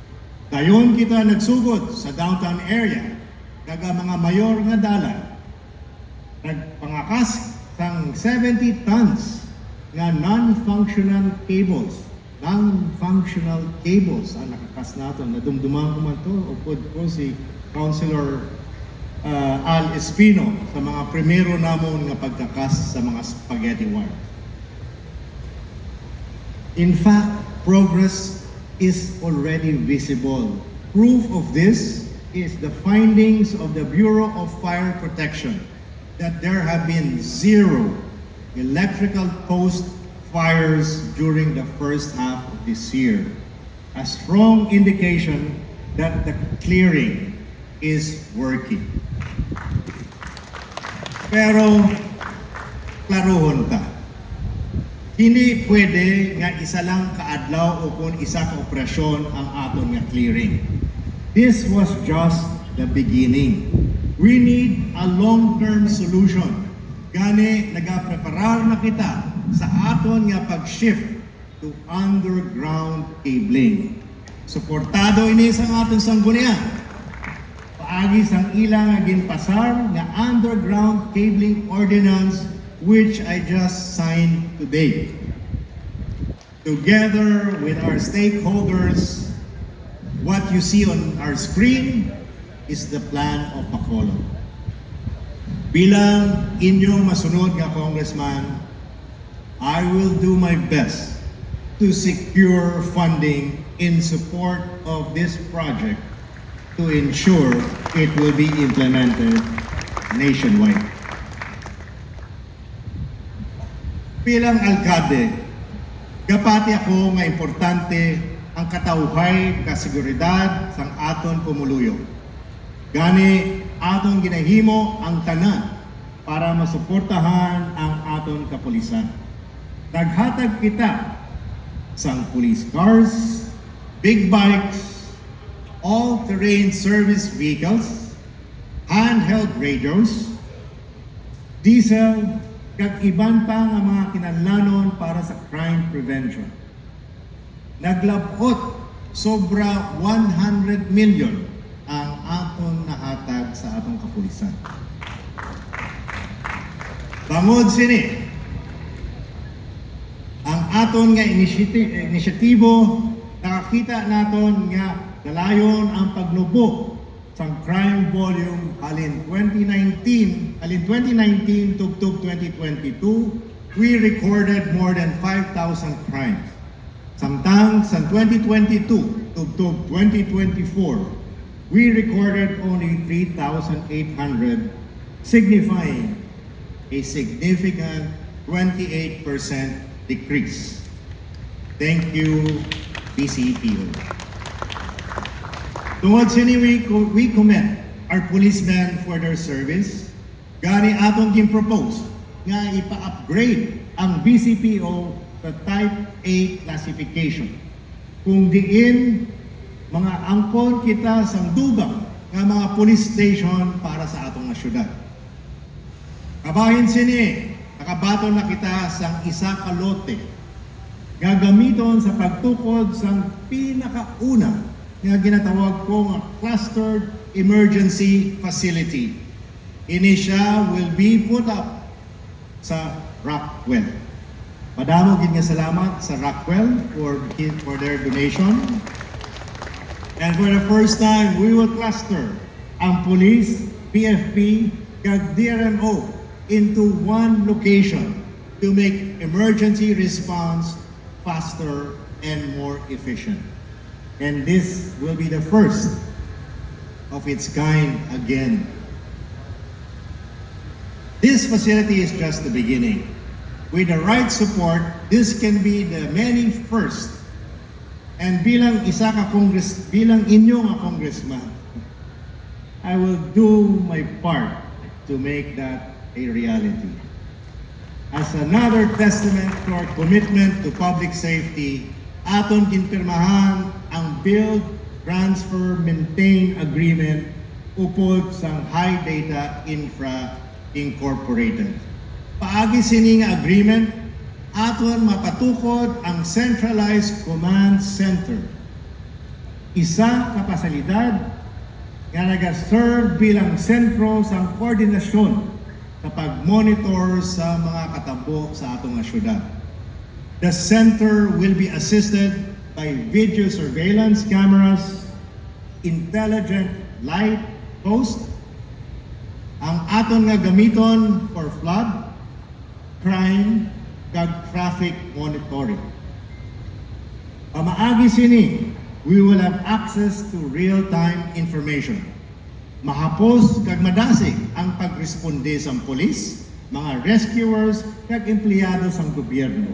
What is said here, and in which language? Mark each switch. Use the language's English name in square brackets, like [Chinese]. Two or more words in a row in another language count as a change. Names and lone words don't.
[Hiligaynon] Dayon kita nagsugod sa [English] downtown area [Hiligaynon] kaga mga mayor nga dalan nagpangakas sang 70 tons nga [English] non-functional cables. Non-functional cables [Hiligaynon] ang nakakas nato. Nadumduman ko man to, upod ko si Councilor Al Espino sa mga primero namon nga pagkakas sa mga [English] spaghetti wire. In fact, progress is already visible. Proof of this is the findings of the Bureau of Fire Protection that there have been 0 electrical post fires during the first half of this year. A strong indication that the clearing is working. [Hiligaynon] Pero, klarohon ta. Hindi pwede nga isa lang kaadlaw o kung isa ka operasyon ang aton nga clearing. [English] This was just the beginning. We need a long-term solution. [Hiligaynon] Gani, nagapreparar na kita sa aton nga pag- [English] shift to underground cabling. [Hiligaynon] Suportado ini sa aton sanggunian. Paagi sang ilang nga ginpasar nga [English] underground cabling ordinance which I just signed today. Together with our stakeholders, what you see on our screen is the plan of Bacolod. [Hiligaynon] Bilang inyong masunod nga congressman, [English] I will do my best to secure funding in support of this project to ensure it will be implemented nationwide. [Hiligaynon] Bilang alkalde, gapati ako nga importante ang katawhay kasiguridad sang aton pumuluyo. Gani aton ginahimo ang tanan para masuportahan ang aton kapulisan. Naghatag kita sang [English] police cars, big bikes, all-terrain service vehicles, handheld radios, [Hiligaynon] diesel, kag iban pa nga mga kinahanglanon para sa [English] crime prevention. [Hiligaynon] Naglabot sobra 100 million ang aton nahatag sa atong kapulisan. Bangod sini, ang aton nga inisyatibo, nakakita naton nga dalayon ang pagnubo sa [English] crime volume [Hiligaynon] alin 2019 tugtog 2022, [English] we recorded more than 5,000 crimes. [Hiligaynon] Samtang sa 2022 tugtog 2024, [English] we recorded only 3,800, signifying a significant 28% decrease. Thank you, BCPO. [Hiligaynon] Tungod sini [English] we commend our policemen for their service. [Hiligaynon] Gani atong gin-propose nga ipa-upgrade ang BCPO sa [English] Type A classification. [Hiligaynon] Kung diin mga angkon kita sang dugang nga mga police station para sa atong syudad. Kabahin sini, nakabaton na kita sang isa ka lote gagamiton sa pagtukod sang pinakauna nga ginatawag ko nga [English] clustered emergency facility. [Hiligaynon] Ini siya [English] will be put up sa Rockwell. [Hiligaynon] Madamo gid nga salamat sa Rockwell [English] for their donation. And for the first time, we will cluster ang police, PFP, kag DRMO into one location to make emergency response faster and more efficient. And this will be the first of its kind again. This facility is just the beginning. With the right support, this can be the many first. [Hiligaynon] And bilang bilang inyong congressman, [English] I will do my part to make that a reality. As another testament to our commitment to public safety, [Hiligaynon] aton kinpirmahan ang [English] Build, Transfer, Maintain Agreement [Hiligaynon] upod sang [English] High Data Infra Incorporated. [Hiligaynon] Paagi sining agreement, aton mapatukod ang Centralized Command Center. Isa ka pasalidad nga nag-serve bilang sentro sang koordinasyon sa pag-monitor sa mga katambo sa atong syudad. [English] The center will be assisted by video surveillance cameras, intelligent light post, [Hiligaynon] ang aton nga gamiton [English] for flood, crime, [Hiligaynon] kag [English] traffic monitoring. [Hiligaynon] Pamaagi sini, [English] we will have access to real-time information. [Hiligaynon] Mahapos kag madasig ang pagresponde sa pulis, mga rescuers, kag empleyado sa gobyerno.